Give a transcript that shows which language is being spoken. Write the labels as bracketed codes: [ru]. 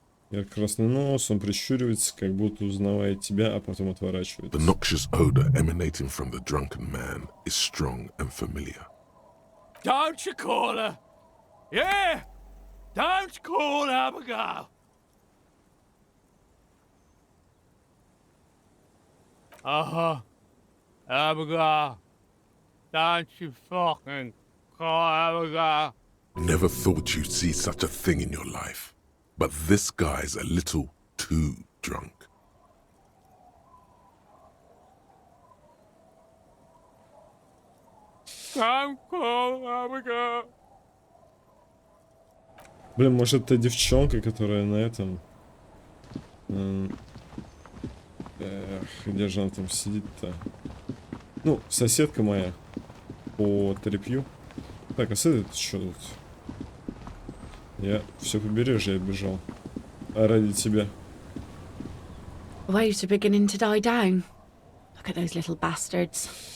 [ru] Ярко-красный нос, он прищуривается, как будто узнавает тебя, а потом отворачивается. [en] The noxious odor emanating from the drunken man is strong and familiar. Don't you call her? Yeah! Don't call Abigail! Uh-huh. Abigail. Don't you fucking call Abigail. Never thought you'd see such a thing in your life. But this guy's a little too drunk. Don't call Abigail. [ru] Блин, может это девчонка, которая на этом... где же она там сидит-то? Ну, соседка моя по трепью. Так, а с этой что тут? Я все побережье оббежал. А ради тебя. [en] Waves are beginning to die down. Look at those little bastards.